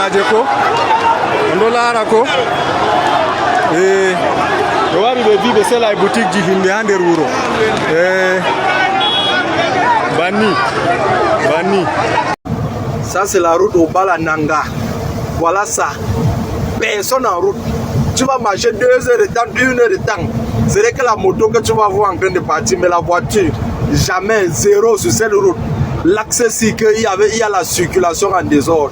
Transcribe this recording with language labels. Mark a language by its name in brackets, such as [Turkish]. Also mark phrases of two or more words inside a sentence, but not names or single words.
[Fula] ko ɓe wari ɓe vi ɓe sela e boutique ji himɓe ha nder wuro banni [French] ça c'est la route au Balananga. Voilà ça, personne en route. Tu vas marcher 2 heures de temps, 1 heure de temps. C'est vrai que la moto que tu vas voir en train de partir, mais la voiture, jamais, zéro sur cette route. L'accès, c'est qu'il y a la circulation en désordre.